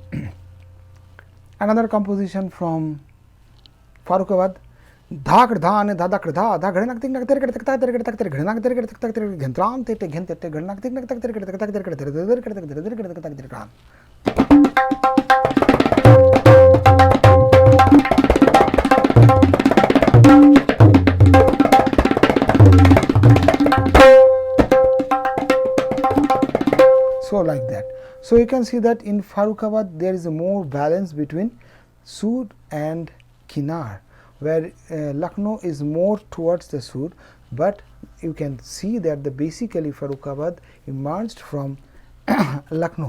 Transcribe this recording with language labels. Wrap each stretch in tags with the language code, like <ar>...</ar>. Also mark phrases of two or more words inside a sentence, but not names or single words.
<en>Another composition from Farrukhabad. Dhakr dhane dhadakr dha dha ghadnak tik nak ter tak tak ter tak ter ghadnak ter tak tak ter ghantran te te ghante te ghadnak tik nak tak ter tak ter tak ter tak ter tak. So like that. So you can see that in Farrukhabad there is a more balance between Sood and Kinar, where Lucknow is more towards the Sood, but you can see that the basically Farrukhabad emerged from Lucknow.</en>